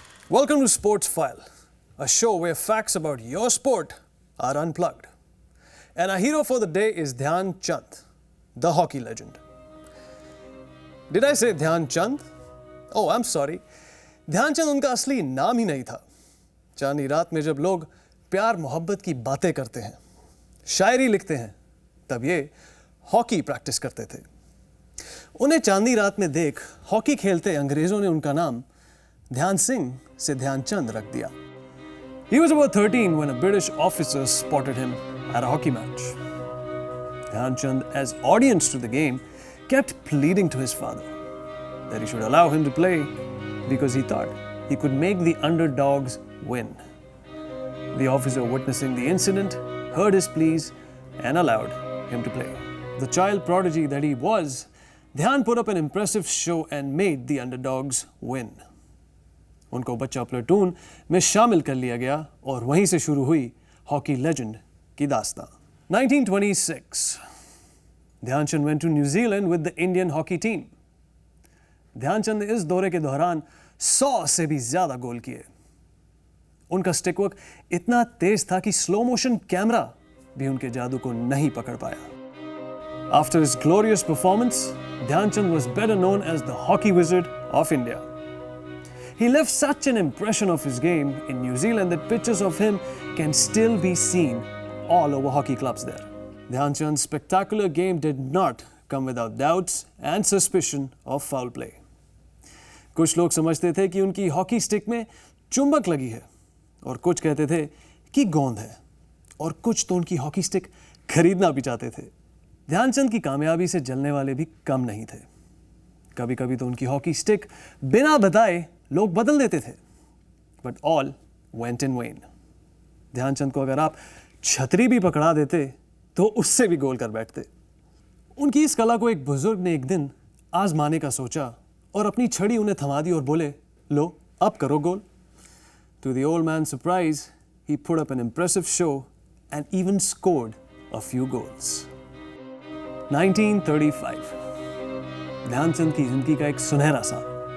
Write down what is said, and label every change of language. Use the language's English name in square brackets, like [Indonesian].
[English] Welcome to Sports File, a show where facts about your sport are unplugged. And our hero for the day is Dhyan Chand, the hockey legend. Did I say Dhyan Chand? Oh, I'm sorry. [Hindi] ध्यान चंद उनका असली नाम ही नहीं था। चांदनी रात में जब लोग प्यार मोहब्बत की बातें करते हैं, शायरी लिखते हैं, तब ये हॉकी प्रैक्टिस करते थे। उन्हें चांदनी रात में देख हॉकी खेलते अंग्रेजों ने उनका नाम ध्यान सिंह से ध्यानचंद रख दिया। [English] He was about 13 when a British officer spotted him at a hockey match. Dhyan Chand, as audience to the game, kept pleading to his father that he should allow him to play because he thought he could make the underdogs win. The officer, witnessing the incident, heard his pleas and allowed him to play. The child prodigy that he was, Dhyan put up an impressive show and made the underdogs win. [Hindi] उनको बच्चा platoon में शामिल कर लिया गया और वहीं से शुरू हुई हॉकी लेजेंड की दास्तां। [English] 1926, Dhyan Chand went to New Zealand with the Indian hockey team. [Hindi] Dhyanchand ने इस दौरे के दौरान 100 से भी ज्यादा गोल किए। उनका स्टिक वर्क इतना तेज था कि स्लो मोशन कैमरा भी उनके जादू को नहीं पकड़ पाया। [English] After his glorious performance, Dhyanchand was better known as the hockey wizard of India. He left such an impression of his game in New Zealand that pictures of him can still be seen all over hockey clubs there. Dhyanchand's spectacular game did not come without doubts and suspicion of foul play. [Hindi] कुछ लोग समझते थे कि उनकी hockey stick में चुंबक लगी है और कुछ कहते थे कि गोंद है और कुछ तो उनकी हॉकी स्टिक खरीदना भी चाहते थे। ध्यानचंद की कामयाबी से जलने वाले भी कम नहीं थे। कभी-कभी तो उनकी हॉकी स्टिक बिना बताए लोग बदल देते थे। [English] But all went in vain. [Hindi] Dhyanchand को अगर आप छतरी भी पकड़ा देते तो उससे भी गोल कर बैठते। उनकी इस कला को एक बुजुर्ग ने एक दिन आजमाने का सोचा और अपनी छड़ी उन्हें थमा दी और बोले, लो अब करो गोल। [English] To the old man's surprise, he put up an impressive show and even scored a few goals. [Hindi] 1935, Dhyanchand की जिंदगी का एक सुनहरा साल।